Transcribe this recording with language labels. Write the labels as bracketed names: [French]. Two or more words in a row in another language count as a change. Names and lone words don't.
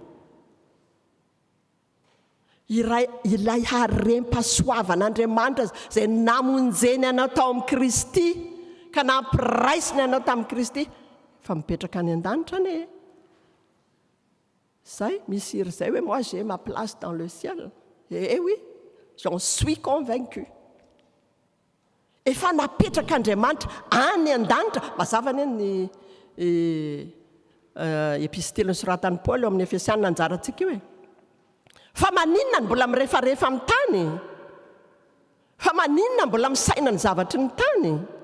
[Malagasy] Ilay harem-pahasoavan'Andriamanitra izay namonjeny anao tao amin'ny Kristy ka nampiraisiny anao tamin'ny Kristy fa mipetraka any an-danitra anie. Zay misy iry zay hoe [French] moi j'ai ma place dans le ciel. Eh oui, j'en suis convaincu. [Malagasy] Efa napetraka Andriamanitra any an-danitra, mazava anie ny epistely nosoratan'i Paoly eo amin'ny Efesianina anjarantsika io e. Fa maninona ny mbola mirehefarehefa amin'ny tany? Fa maninona mbola misaina ny zavatry ny tany?